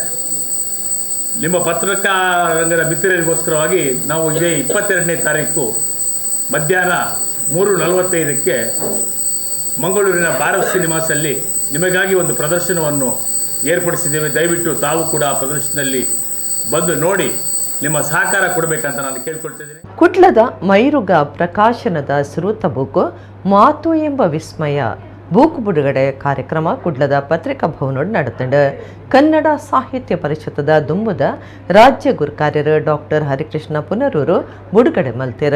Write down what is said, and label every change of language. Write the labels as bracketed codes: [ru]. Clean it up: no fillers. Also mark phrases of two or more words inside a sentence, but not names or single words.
[kn] ನಿಮ್ಮ ಪತ್ರಿಕಾ ರಂಗದ ಮಿತ್ರರಿಗೋಸ್ಕರವಾಗಿ ನಾವು ಇದೇ 22ನೇ ತಾರೀಕು ಮಧ್ಯಾಹ್ನ 3:45ಕ್ಕೆ ಮಂಗಳೂರಿನ ಭಾರತ್ ಸಿನಿಮಾಸಲ್ಲಿ ನಿಮಗಾಗಿ ಒಂದು ಪ್ರದರ್ಶನವನ್ನು ಏರ್ಪಡಿಸಿದ್ದೇವೆ. ದಯವಿಟ್ಟು ತಾವು ಕೂಡ ಆ ಪ್ರದರ್ಶನದಲ್ಲಿ ಬಂದು ನೋಡಿ ನಿಮ್ಮ ಸಹಕಾರ ಕೊಡಬೇಕಂತ ನಾನು ಕೇಳ್ಕೊಳ್ತಿದ್ದೀನಿ. [tcy] ಕುಟ್ಲದ ಮೈರುಗ ಪ್ರಕಾಶನದ ಸುರುತ ಬೂಕು ಮಾತು ಎಂಬ ವಿಸ್ಮಯ ಬೂಕು ಬಿಡುಗಡೆ ಕಾರ್ಯಕ್ರಮ ಕುಡ್ಲದ ಪತ್ರಿಕಾ ಭವನೋಡು ನಡೆತಂಡು. ಕನ್ನಡ ಸಾಹಿತ್ಯ ಪರಿಷತ್ತದ ದುಂಬುದ ರಾಜ್ಯ ಗುರುಕಾರ್ಯರು ಡಾಕ್ಟರ್ ಹರಿಕೃಷ್ಣ ಪುನರೂರು ಬಿಡುಗಡೆ ಮಲ್ತಿರು.